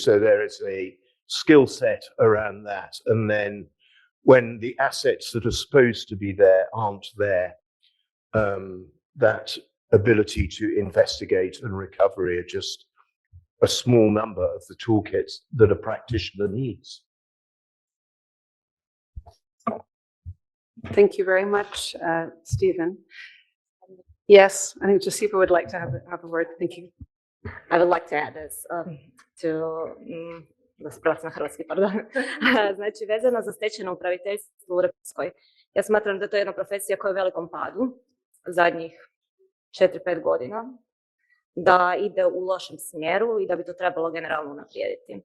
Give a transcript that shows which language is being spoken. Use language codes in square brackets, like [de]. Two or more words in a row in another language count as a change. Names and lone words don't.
[en] So there is a skill set around that. And then when the assets that are supposed to be there aren't there, that ability to investigate and recovery are just a small number of the toolkits that a practitioner needs. Thank you very much, Stephen. Yes, I think Josipa would like to have a word. Thank you. I would like to add this [hr] na hrvatski, [en] pardon. [hr] Znači, vezano za stečajno upraviteljstvo u Hrvatskoj, ja smatram da to je jedna profesija koja je u velikom padu zadnjih 4-5 godina, da ide u lošem smjeru i da bi to trebalo generalno unaprijediti.